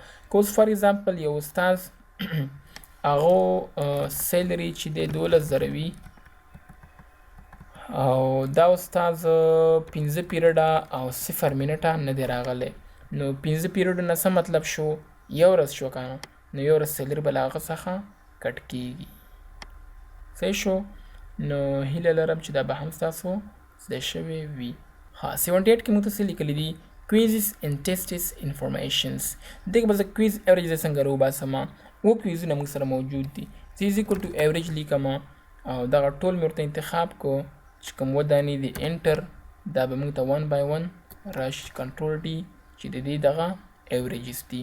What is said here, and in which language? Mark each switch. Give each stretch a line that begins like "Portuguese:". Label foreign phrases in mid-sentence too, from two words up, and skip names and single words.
Pashto: که اوس
English: for example
Pashto: یو استاد هغه سیلری چې دی 12,000 وي، او دا استاد 15 پیریډه او 0 منټه نه دی راغلی، نو 15 پیریډو نه څه مطلب شو؟ یو ورځ شو که نه؟ نو یو ورځ سیلری به له هغه څخه کټ کېږي. صحیح شو؟ نو هیله لرم چې دا به هم ستاسو زده شوی وي. ها 78 کې موږ ته څه لیکلي دي؟
English: quizzes and tests informations.
Pashto: دغه به زه
English: quiz average
Pashto: زه څنګه راوباسم؟ اووه کویزونه موږ سره موجود دي. زه
English: is equal to average
Pashto: لیکم او دغه ټول مې ورته انتخاب کو چې کوم اووه دانې دي انټر، دا به موږ ته 1 by 1 راشي.
English: control D
Pashto: چې د دې دغه ایوریجز دي.